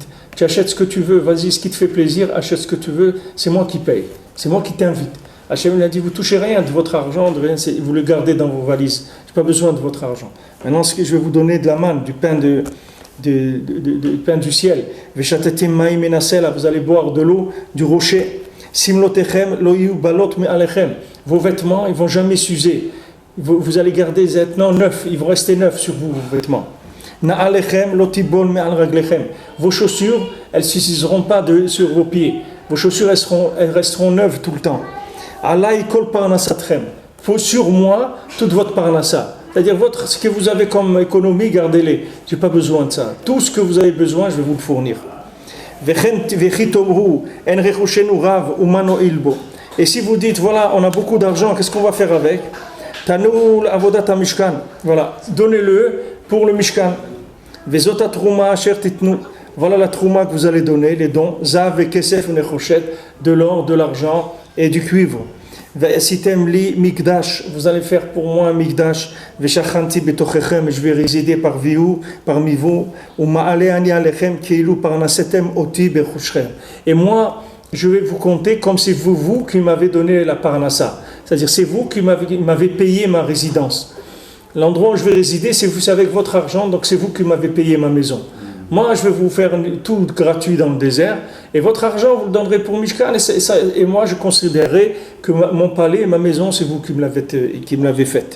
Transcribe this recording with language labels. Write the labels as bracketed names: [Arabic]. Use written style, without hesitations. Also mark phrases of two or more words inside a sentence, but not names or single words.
[French] Tu achètes ce que tu veux, vas-y, ce qui te fait plaisir, achète ce que tu veux, c'est moi qui paye, c'est moi qui t'invite. Hachem il a dit, vous touchez rien de votre argent, vous le gardez dans vos valises, j'ai pas besoin de votre argent. Maintenant, ce que je vais vous donner de la manne, du pain pain du ciel. Vous allez boire de l'eau du rocher. [Hebrew] Simlotechem lo yu balot me'alechem. [French] Vos vêtements, ils vont jamais s'user. Vous allez garder des vêtements neufs, ils vont rester neufs sur vous, vos vêtements. [Hebrew] Na'alechem lo tibol me'al raglechem. [French] Vos chaussures, elles ne s'useront pas sur vos pieds. Vos chaussures, elles resteront neuves tout le temps. [Hebrew] Alay kol parnasatchem. [French] Faut sur moi toute votre parnassa. C'est-à-dire ce que vous avez comme économie, gardez-les. Je n'ai pas besoin de ça. Tout ce que vous avez besoin, je vais vous le fournir. Et si vous dites, voilà, on a beaucoup d'argent, qu'est-ce qu'on va faire avec? [Hebrew] Tanou avodat mishkan. [French] Voilà, donnez-le pour le mishkan. [Hebrew] Vezota trouma asher titnu. [French] Voilà la trouma que vous allez donner, les dons. [Hebrew] Zav et kesef nechoshet, [French] de l'or, de l'argent et du cuivre. [Hebrew] Ve'esitem li mikdash, [French] vous allez faire pour moi un mikdash. [Hebrew] Ve'shachanti betochechem, [French] je vais résider parmi vous. [Hebrew] Uma'ale ani alechem keilu parnasetem oti bechushchem. [French] Et moi, je vais vous compter comme si vous qui m'avez donné la parnassa. C'est-à-dire, c'est vous qui m'avez payé ma résidence. L'endroit où je vais résider, c'est avec votre argent, donc c'est vous qui m'avez payé ma maison. Moi, je vais vous faire tout gratuit dans le désert, et votre argent, vous le donnerez pour Mishkan, et moi, je considérerai que mon palais et ma maison, c'est vous qui me l'avez faite.